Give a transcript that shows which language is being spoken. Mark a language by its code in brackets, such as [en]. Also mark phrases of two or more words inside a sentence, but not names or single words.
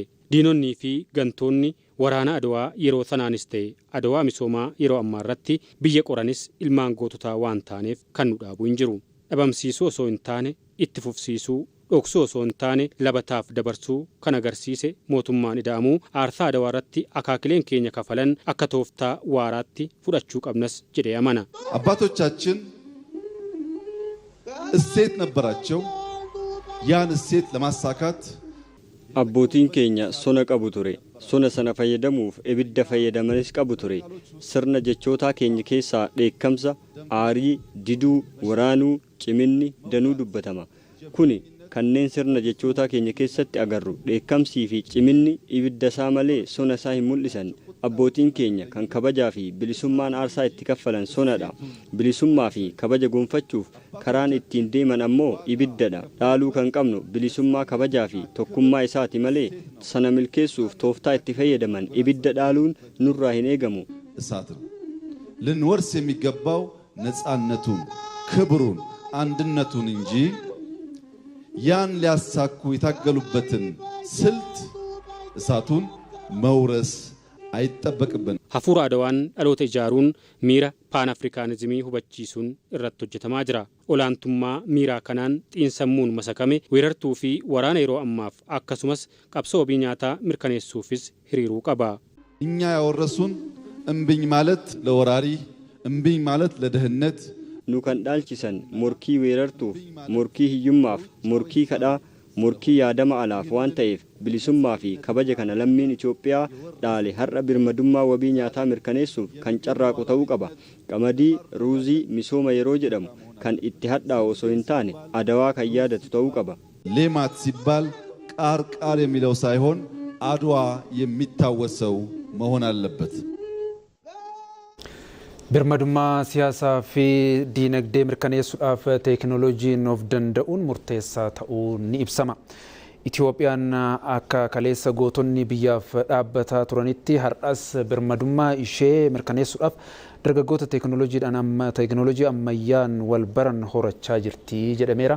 [om] Diinonnii fi gantoonni waraana Adawaa yeroo sanaanis ta'e Adawaa misoomaa yeroo ammaa irratti biyya qoranis ilmaan goototaa waan taaneef kan nu dhaabuu hin jiru. Dhabamsiisuu osoo hin taane itti fufsiisuu, dhoksuu osoo hin taane labataaf dabarsuu kan agarsiise mootummaan ida'amuu aarsaa Adawaa irratti akaakileen keenya kafalan akka tooftaa waaraatti fudhachuu qabnas jedhee amana. [am] አባቶቻችን እሴት ነበራቸው። ያን እሴት ለማሳካት [om] abbootiin keenya sona qabu ture. Sona sana fayyadamuuf ibidda fayyadamanis qabu ture. Sirna jechootaa keenya keessaa dheekkamsa, aarii, diduu, waraanuu, ciminni, danuu dubbatama. Kuni kanneen sirna jechootaa keenya keessatti agarru dheekkamsii fi ciminni ibidda isaa malee sona isaa hin mul'isan. Abbootiin keenya kan kabajaa fi bilisummaan aarsaa itti kaffalan sonadha. Bilisummaa fi kabaja gonfachuuf karaan ittiin deeman ammoo ibiddadha. Dhaaluu kan qabnu bilisummaa kabajaa fi tokkummaa isaati malee sana milkeessuuf tooftaa itti fayyadaman ibidda dhaaluun nurraa hin eegamu. [am] እሳት ነው። ልንወርስ የሚገባው ነፃነቱን፣ ክብሩን፣ አንድነቱን እንጂ ያን ሊያሳኩ የታገሉበትን ስልት እሳቱን መውረስ አይጠበቅብን። [om] Hafuura Adawaan dhaloota ijaaruun miira paan afrikaanizimii hubachiisuun irratti hojjetamaa jira. Olaantummaa miiraa kanaan xiinsammuun masakame weerartuu fi waraana yeroo ammaaf akkasumas qabsoo wabii nyaataa mirkaneessuufis hiriiruu qaba. [am] እኛ ያወረሱን እምቢኝ ማለት ለወራሪ፣ እምቢኝ ማለት ለድህነት [om] nu kan dhaalchisan morkii weerartuuf, morkii hiyyummaaf, morkii kadhaa, morkii yaadama alaaf waan ta'eef bilisummaa fi kabaja kana lammiin Itoophiyaa dhaale har'a birmadummaa wabii nyaataa mirkaneessuuf kan carraaqu ta'uu qaba. Qamadii, ruuzii, misooma yeroo jedhamu kan itti hadhaa'u osoo hin taane Adawaa kan yaadatu ta'uu qaba. [am] ሌማት ሲባል ቃር ቃር የሚለው ሳይሆን አድዋ የሚታወሰው መሆን አለበት። [om] birmadummaa siyaasaa fi diinagdee mirkaneessuudhaaf teekinooloojiin of danda'uun murteessaa ta'uu ni ibsama. Itoophiyaan akka kaleessa gootonni biyyaaf dhaabbataa turanitti har'as birmadummaa ishee mirkaneessuudhaaf dargaggoota teekinooloojii ammayyaan wal baran horachaa jirti jedhameera.